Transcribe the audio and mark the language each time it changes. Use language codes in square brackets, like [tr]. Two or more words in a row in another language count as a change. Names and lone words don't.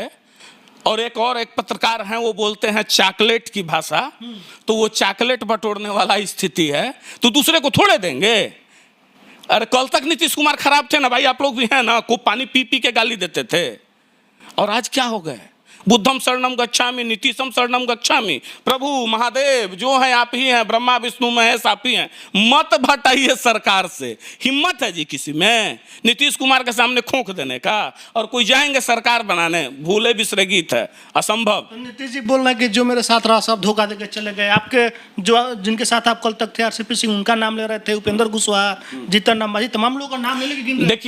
[hi] और एक पत्रकार हैं, वो बोलते हैं चॉकलेट की भाषा, तो वो चॉकलेट बटोरने वाला स्थिति है, तो दूसरे को थोड़े देंगे। अरे कल तक नीतीश कुमार खराब थे ना भाई, आप लोग भी हैं ना, को पानी पी पी के गाली देते थे, और आज क्या हो गए? [pi] बुद्धम शरणम गच्छामि, नीतीशम शरणम गच्छामि, [hi] प्रभु महादेव जो हैं आप ही हैं, ब्रह्मा विष्णु महेश आप ही हैं। मत भटाइए सरकार से। हिम्मत है जी किसी में नीतीश कुमार के सामने खोंक देने का? और कोई जाएंगे सरकार बनाने, भूले बिसरे गीत है, असंभव। तो नीतीश जी बोल रहे हैं कि जो मेरे साथ रहा सब धोखा देकर चले गए। आपके जो जिनके साथ आप कल तक थे, आरसीपी सिंह, उनका नाम ले रहे थे, उपेंद्र कुशवाहा, जीतन राम मांझी, तमाम लोगों का नाम ले लेके